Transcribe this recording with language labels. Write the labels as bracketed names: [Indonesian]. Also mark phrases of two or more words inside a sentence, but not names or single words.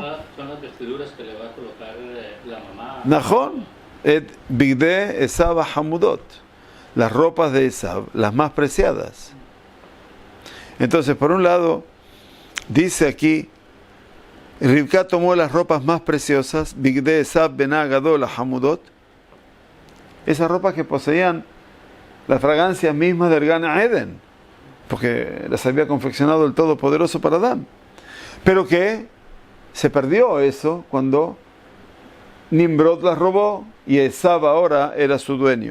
[Spanish] Son las vestiduras que le va a colocar la mamá. [Hebrew] נכון, את בגדי עשו החמודות. [Spanish] Las ropas de Esav, las más preciadas. Entonces, por un lado, dice aquí, Rivka tomó las ropas más preciosas, [Hebrew] בגדי עשו בנה הגדול החמודות, [Spanish] esas ropas que poseían las fragancias mismas del Gan Eden, porque las había confeccionado el Todopoderoso para Adán. Pero que se perdió eso cuando Nimrod las robó y Esav ahora era su dueño.